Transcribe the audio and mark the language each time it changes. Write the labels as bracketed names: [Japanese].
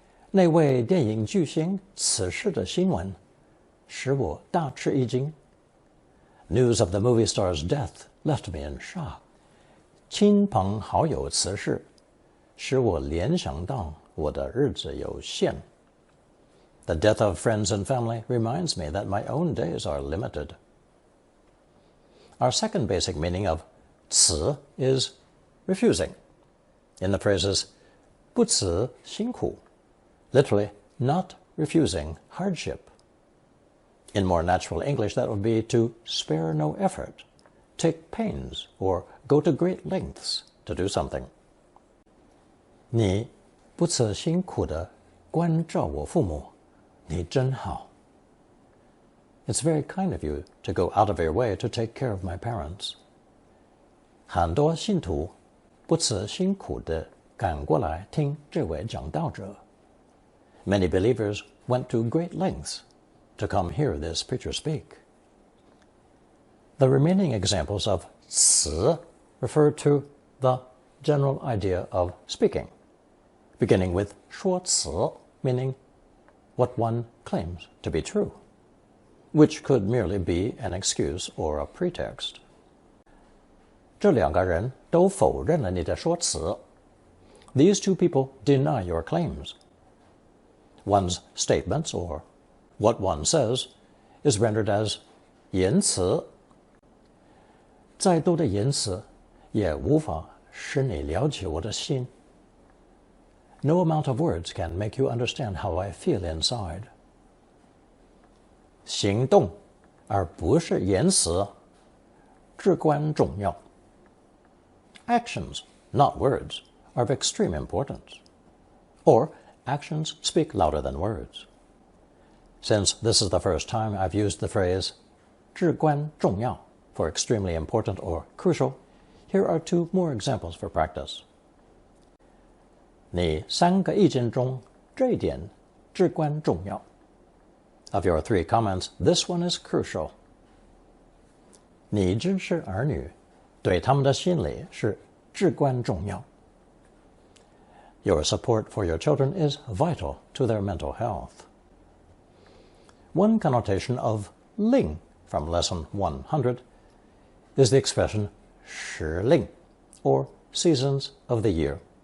[Chinese] 那位电影巨星辞世的新闻使我大吃一惊。 [English] News of the movie star's death left me in shock. [Chinese] 亲朋好友辞世，使我联想到我的日子有限。 [English] The death of friends and family reminds me that my own days are limited. Our second basic meaning of 辞 is refusing. In the phrases 不辞辛苦, literally not refusing hardship. In more natural English, that would be to spare no effort, take pains, or go to great lengths to do something. [Chinese] 你不辞辛苦地关照我父母，你真好。 [English] It's very kind of you to go out of your way to take care of my parents. [Chinese] 很多信徒不辞辛苦地赶过来听这位讲道者。 [English] Many believers went to great lengths to come hear this preacher speak. The remaining examples of 辞 refer to the general idea of speaking, beginning with 说辞, meaning what one claims to be true, which could merely be an excuse or a pretext. [Chinese] 这两个人都否认了你的说辞。 [English] These two people deny your claims. One's statements, or what one says, is rendered as 言辞。 [Chinese] 再多的言辞也无法使你了解我的心。 [English] No amount of words can make you understand how I feel inside. [Chinese] 行动而不是言辞至关重要。 [English] Actions, not words, are of extreme importance. Or actions speak louder than words. Since this is the first time I've used the phrase 至关重要 for extremely important or crucial, here are 2 more examples for practice. [Chinese] 你3个意见中，这一点至关重要。 [English] Of your 3 comments, this one is crucial. [Chinese] 你支持儿女，对他们的心理是至关重要。 [English] Your support for your children is vital to their mental health. One connotation of 令 from lesson 100 is the expression 时令 or seasons of the year.